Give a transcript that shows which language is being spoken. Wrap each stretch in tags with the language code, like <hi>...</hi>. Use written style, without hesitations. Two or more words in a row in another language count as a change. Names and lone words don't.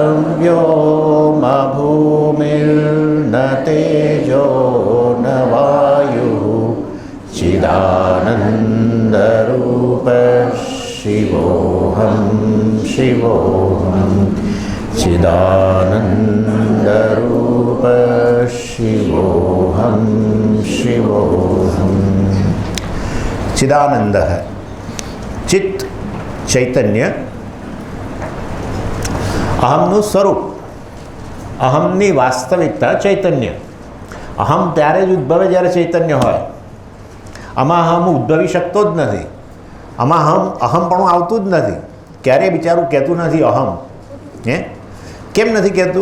<sa>व्योमभूमिर्न तेजो न वायुः चिदानन्दरूप शिवोऽहं शिवोऽहं चिदानन्दरूप शिवोऽहं शिवोऽहं।</sa> <hi>चिदानंद है चित्त चैतन्य,</hi> <gu>અહમનું સ્વરૂપ, અહમની વાસ્તવિકતા ચૈતન્ય. અહમ ત્યારે જ ઉદ્ભવે જ્યારે ચૈતન્ય હોય. આમાં અહમ ઉદ્ભવી શકતો જ નથી. આમાં અહમપણું આવતું જ નથી. ક્યારેય બિચારું કહેતું નથી અહમ. હે કેમ નથી કહેતું?</gu>